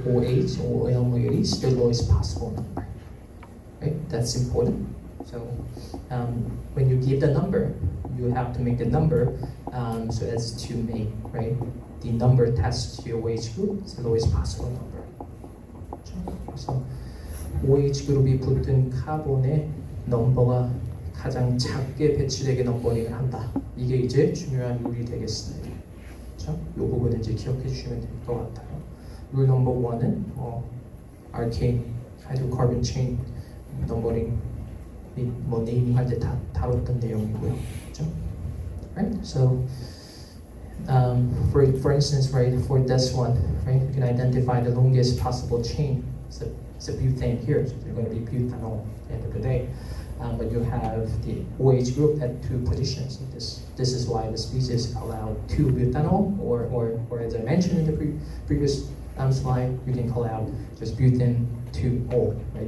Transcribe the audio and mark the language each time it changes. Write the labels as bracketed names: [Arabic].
[English] OH or OL moieties, the lowest possible number. Right? That's important. So when you give the number, you have to make the number so as to make the number attached to your OH group is the lowest possible number. [Korean] 그래서 OH 그룹이 붙은 카본의 넘버가 가장 작게 배치되게 넘버링을 한다. 이게 이제 중요한 룰이 되겠습니다. 그렇죠? 이 부분을 이제 기억해 주시면 될 것 같아요. 룰 넘버 1은 arcane hydrocarbon chain 넘버링 및 네이밍 할 때 다 다뤘던 내용이고요. 그렇죠? [English] Right? So for instance, for this one, you can identify the longest possible chain. It's a butane here, so it's going to be butanol at the end of the day. But you have the OH group at 2 positions. This is why the species allowed 2 butanol, or as I mentioned in the previous slide, you can call out just butane 2O. Right?